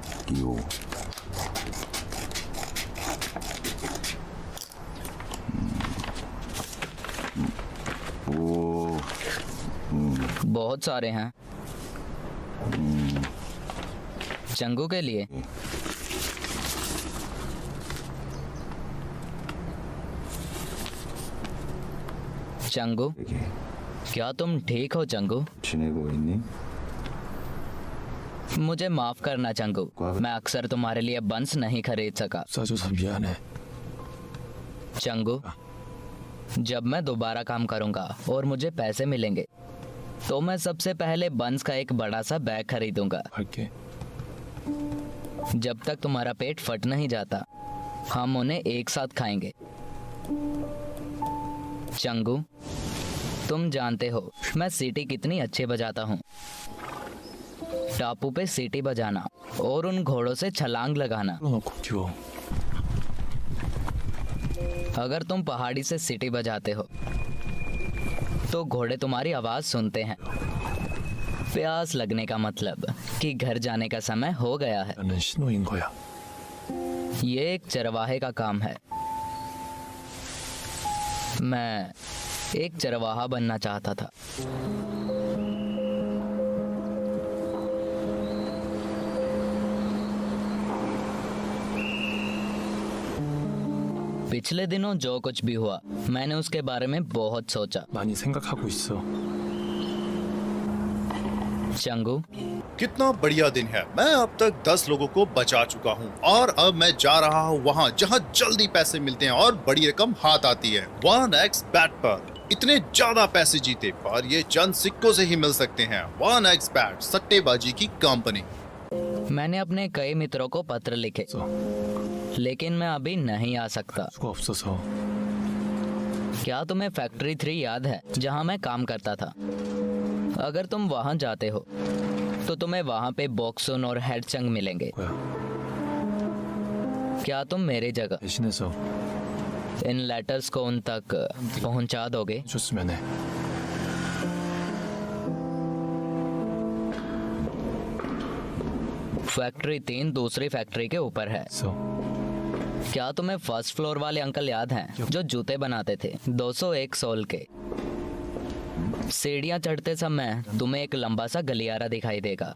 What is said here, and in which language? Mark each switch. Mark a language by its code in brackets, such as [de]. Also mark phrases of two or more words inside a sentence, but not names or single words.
[hi] बहुत सारे हैं। चंगू के लिए। चंगू, क्या तुम ठीक हो चंगू? [ko] 지내고 있니? [hi] मुझे माफ करना चंगू, मैं अक्सर तुम्हारे लिए बंस नहीं खरीद सका। [ko] 싸줘서 미안해। [hi] चंगू, जब मैं दोबारा काम करूंगा और मुझे पैसे मिलेंगे तो मैं सबसे पहले बंस का एक बड़ा सा बैग खरीदूंगा। [ko] 할게। [hi] जब तक तुम्हारा पेट फट नहीं जाता हम उन्हें एक साथ खाएंगे। चंगू, तुम जानते हो मैं सीटी कितनी अच्छे बजाता हूँ। टापू पे सीटी बजाना और उन घोड़ों से छलांग लगाना। [ko] 놓고 뛰어। [hi] अगर तुम पहाड़ी से सीटी बजाते हो तो घोड़े तुम्हारी आवाज सुनते हैं। प्यास लगने का मतलब कि घर जाने का समय हो गया है। [ko] 나는 신호인 거야। [hi] ये एक चरवाहे का काम है। मैं एक चरवाहा बनना चाहता था। पिछले दिनों जो कुछ भी हुआ मैंने उसके बारे में बहुत सोचा। [ko] 많이 생각하고 있어। [hi] चंगू, कितना बढ़िया दिन है। मैं अब तक 10 लोगों को बचा चुका हूँ और अब मैं जा रहा हूँ वहाँ जहाँ जल्दी पैसे मिलते हैं और बड़ी रकम हाथ आती है। 1x bet पर इतने ज्यादा पैसे जीते, पर ये चंद सिक्कों से ही मिल सकते हैं। 1xBet, सट्टेबाजी की कंपनी। मैंने अपने कई मित्रों को पत्र लिखे, लेकिन मैं अभी नहीं आ सकता। [ko] 수가 없어서. [hi] क्या तुम्हें फैक्ट्री 3 याद है, जहां मैं काम करता था? अगर तुम वहां जाते हो तो तुम्हें वहां पे बॉक्सुन और हेडचंग मिलेंगे। [ko] 뭐야? [hi] क्या तुम मेरी जगह [ko] 대신해서 [hi] इन लेटर्स को उन तक पहुंचा दोगे? [ko] 줬으면 해. [hi] फैक्ट्री 3 दूसरी फैक्ट्री के ऊपर है। So. क्या तुम्हें [en] first floor [hi] वाले अंकल याद हैं जो जूते बनाते थे, 201 सोल के? सीढ़ियां चढ़ते समय तुम्हें एक लंबा सा गलियारा दिखाई देगा।